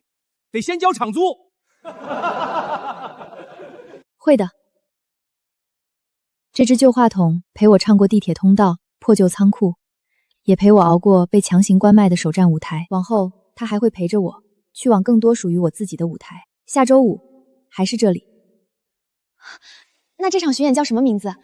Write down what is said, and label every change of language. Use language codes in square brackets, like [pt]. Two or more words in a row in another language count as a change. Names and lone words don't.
[zh] 得先交場租。會的。這隻舊話筒陪我唱過地鐵通道、破舊倉庫，也陪我熬過被強行關麥的首戰舞台。往後，它還會陪着我，去往更多屬於我自己的舞台。下周5，還是這裡。那這場巡演叫什麼名字？